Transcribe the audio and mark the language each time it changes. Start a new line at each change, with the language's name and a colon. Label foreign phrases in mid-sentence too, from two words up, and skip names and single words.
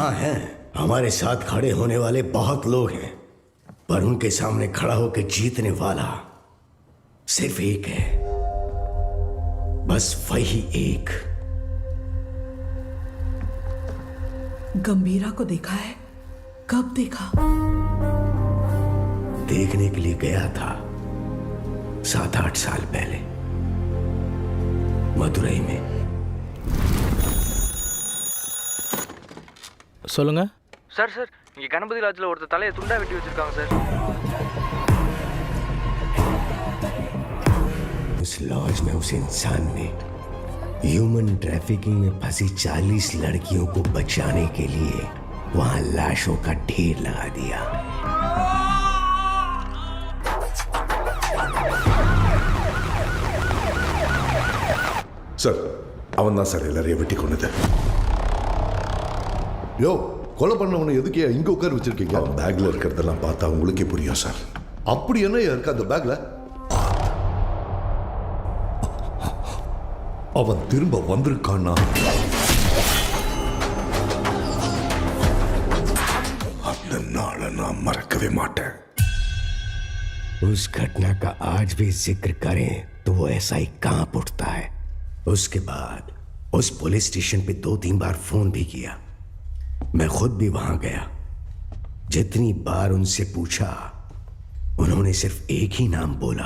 Hindi: हाँ है, हमारे साथ खड़े होने वाले बहुत लोग हैं, पर उनके सामने खड़ा होकर जीतने वाला सिर्फ एक है, बस वही एक। गंभीरा को देखा है? कब देखा? देखने के लिए गया था 7-8 साल पहले मदुरई में।
Tamil: சொல்லுங்க சார் சார் இங்கே கணபதி லாட்ஜில் ஒருத்தர் தலையை துண்டா வெட்டி வச்சிருக்காங்க சார்।
Hindi: उस लॉज में उस इंसान ने
English: human trafficking
Hindi: में फंसी 40 लड़कियों को बचाने के लिए वहां लाशों का ढेर लगा दिया।
Tamil: சார் அவன் தான் சார் எல்லாரையும் வெட்டி கொண்டது. யோ, கொலை பண்ணவனை எதுக்கே இங்க உட்கார வச்சிருக்கீங்க? அவன் பேக்ல இருக்கிறதெல்லாம் பார்த்தா உங்களுக்கே புரியும் சார். அப்படி என்ன இருக்கு அந்த பேக்ல? அவன் திரும்ப வந்திருக்கானா? அந்த நாளை நான் மறக்கவே மாட்டேன்.
Hindi: उस घटना का आज भी जिक्र करें तो वो ऐसा ही कांप उठता है। उसके बाद उस पुलिस स्टेशन पे 2-3 बार फोन भी किया। मैं खुद भी वहां गया। जितनी बार उनसे पूछा, उन्होंने सिर्फ एक ही नाम बोला,